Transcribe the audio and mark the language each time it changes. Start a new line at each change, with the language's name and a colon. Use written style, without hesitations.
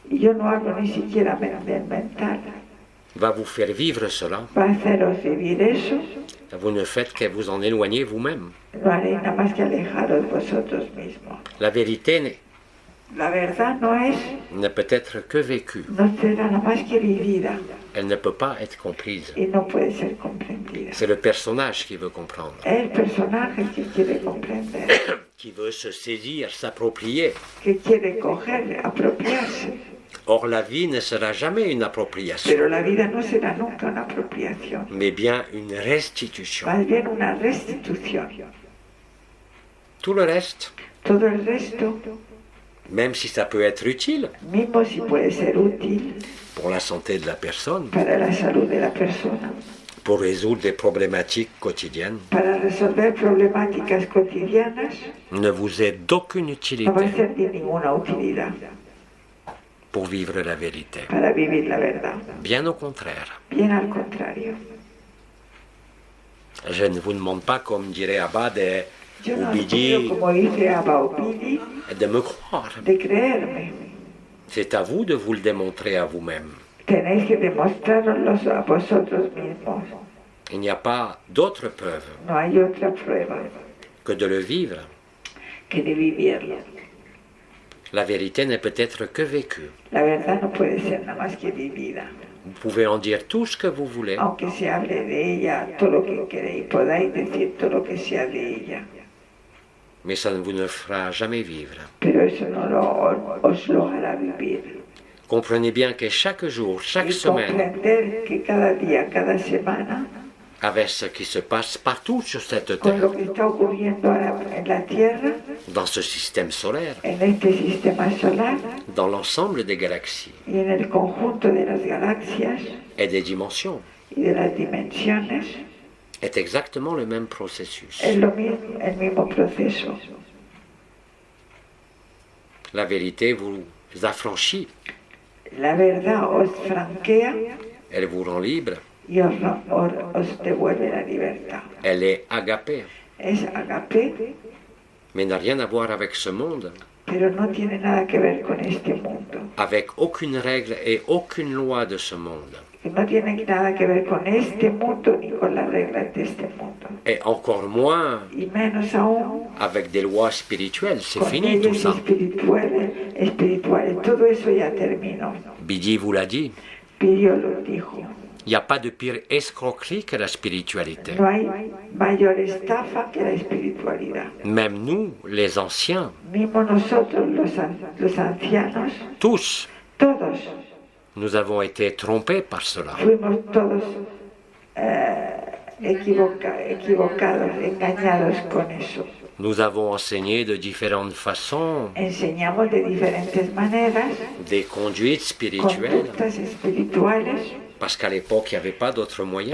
Spanish: y yo no hablo ni siquiera del mental,
French: va vous faire vivre cela,
Spanish: va a haceros vivir eso,
French: vous ne faites que vous en éloigner vous-même.
Spanish: no haréis nada más que alejaros vosotros mismos.
French: La vérité
Spanish: La verdad
French: ne peut être que vécue.
Spanish: no será nada más que vivida
French: Elle ne peut pas être comprise.
Spanish: y no puede ser comprendida.
French: C'est le personnage qui veut comprendre,
Spanish: Es el personaje que quiere comprender,
French: qui veut se saisir, s'approprier.
Spanish: que quiere coger, apropiarse.
French: Or, la vie ne sera jamais une appropriation,
Spanish: Pero la vida no será nunca una apropiación,
French: mais bien une restitution.
Spanish: más bien una restitución.
French: Tout le reste,
Spanish: Todo el resto,
French: même si ça peut être utile
Spanish: mismo si puede ser útil
French: pour la santé de la personne,
Spanish: para la salud de la persona,
French: pour résoudre des problématiques quotidiennes,
Spanish: para resolver problemáticas cotidianas,
French: ne vous est d'aucune
Spanish: no va a
French: utilité
Spanish: ser de ninguna utilidad
French: pour vivre la vérité.
Spanish: para vivir la verdad.
French: Bien au contraire.
Spanish: Bien al contrario.
French: Je ne vous demande pas, comme dirait Abad
Spanish: Yo
French: ou
Spanish: no os
French: Bidi,
Spanish: pido, como dice Abba Obidi,
French: de me croire.
Spanish: de creerme.
French: C'est à vous de vous le démontrer à vous-même.
Spanish: Tenéis que demostraroslo a vosotros mismos.
French: Il n'y a pas d'autre preuve
Spanish: No hay otra prueba
French: que de le vivre.
Spanish: que de vivirlo.
French: La vérité ne peut être que vécue.
Spanish: La verdad no puede ser nada más que vivida.
French: Vous pouvez en dire tout ce que vous voulez,
Spanish: Aunque se hable de ella todo lo que queréis, podáis decir todo lo que sea de ella.
French: mais ça ne vous ne fera jamais vivre.
Spanish: Pero eso no os lo hará vivir.
French: Comprenez bien que chaque jour, chaque
Spanish: Y
French: semaine,
Spanish: comprender que cada día, cada semana,
French: avec ce qui se passe partout sur cette
Spanish: con lo
French: terre,
Spanish: que está ocurriendo ahora en la Tierra,
French: dans ce système solaire,
Spanish: en este sistema solar
French: dans l'ensemble des galaxies
Spanish: y en el conjunto de las galaxias
French: et des dimensions,
Spanish: y de las dimensiones,
French: est exactement le même processus.
Spanish: es lo mismo, el mismo proceso.
French: La vérité vous affranchit,
Spanish: La verdad os franquea
French: elle vous rend libre,
Spanish: y os devuelve la libertad.
French: elle est agapée,
Spanish: Es agape,
French: mais n'a rien à voir avec ce monde,
Spanish: pero no tiene nada que ver con este mundo.
French: avec aucune règle et aucune loi de ce monde,
Spanish: No tiene nada que ver con este mundo ni con las reglas de este mundo.
French: et encore moins
Spanish: Y menos aún
French: avec des lois spirituelles. C'est
Spanish: con
French: fini tout
Spanish: leyes
French: ça.
Spanish: espirituales. Todo eso ya terminó.
French: Bidi vous l'a dit,
Spanish: Pidio lo dijo.
French: il n'y a pas de pire escroquerie que la spiritualité.
Spanish: No hay mayor estafa que la espiritualidad.
French: Même nous, les anciens,
Spanish: Mismo nosotros, los ancianos,
French: tous,
Spanish: todos
French: nous avons été trompés par cela.
Spanish: fuimos todos equivocados, engañados con eso.
French: Nous avons enseigné de différentes façons
Spanish: Enseñamos de diferentes maneras
French: des conduites spirituelles,
Spanish: conductas espirituales,
French: parce qu'à l'époque, il n'y avait pas d'autres moyens.